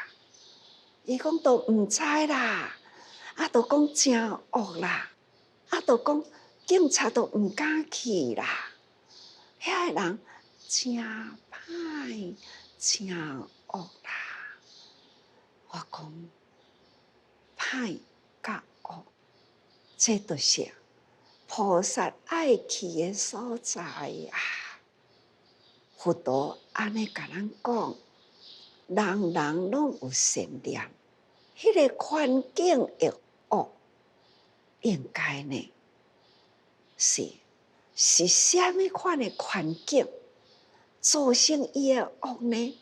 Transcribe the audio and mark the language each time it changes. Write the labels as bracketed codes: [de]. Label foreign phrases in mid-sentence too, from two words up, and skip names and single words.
[nan] 伊讲都毋知啦，啊，都讲真恶啦，啊，都讲警察都毋敢去啦。遐个人真歹，真恶啦。我讲歹甲恶，这就是菩萨爱去的所在啊。佛陀安尼甲咱讲，人人拢有善念，迄个环境会恶，应该呢是啥物款的环境造成伊的恶呢？